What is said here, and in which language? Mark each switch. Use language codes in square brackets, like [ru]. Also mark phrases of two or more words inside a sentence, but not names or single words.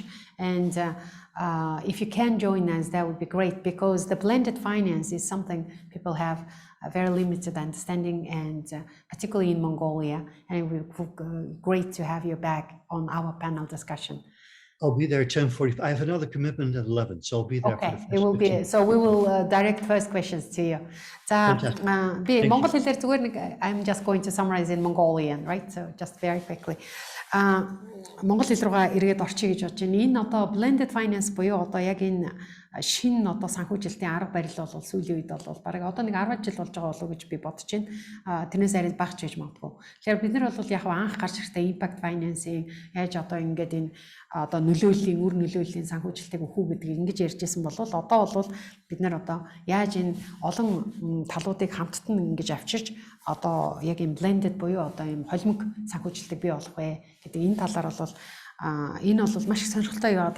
[en] And if you can join us, that would be great, because the blended finance is something people have a very limited understanding, and particularly in Mongolia. And it would be great to have you back on our panel discussion. I'll be there at 10:45. I have another commitment at 11, so I'll be there. Okay, it will be. So we will direct first questions to you. [mn] Би Монгол хэлээр зүгээр нэг [en] I'm just going to summarize in Mongolian, right? So just very quickly. [mn] Монгол хэл рүүгээ эргээд орчих гэж бодож байна. Энэ одоо [en] blended finance [mn] буюу одоо яг энэ шинэ одоо санхүүжилтийн арга барил бол сүүлийн үед бол бараг одоо нэг 10 жил болж байгаа болов уу гэж би бодож байна. Тэрнээс арай багч гэж магадгүй. Тэгэхээр бид нар бол яг анх гарч ирсэн [en] impact financing [mn] яаж одоо ингээд энэ одоо нөлөөллийн үр нөлөөллийн санхүүжилтийг өгөх үү гэдгийг ингэж ярьжсэн бол одоо бол бид нар одоо яаж энэ олон талуудыг хамтд нь ингэж авчирч одоо яг энэ blended буюу одоо энэ холимог санхүүжилтийг бий болгох вэ гэдэг энэ талаар бол энэ бол маш их сонирхолтой яваа.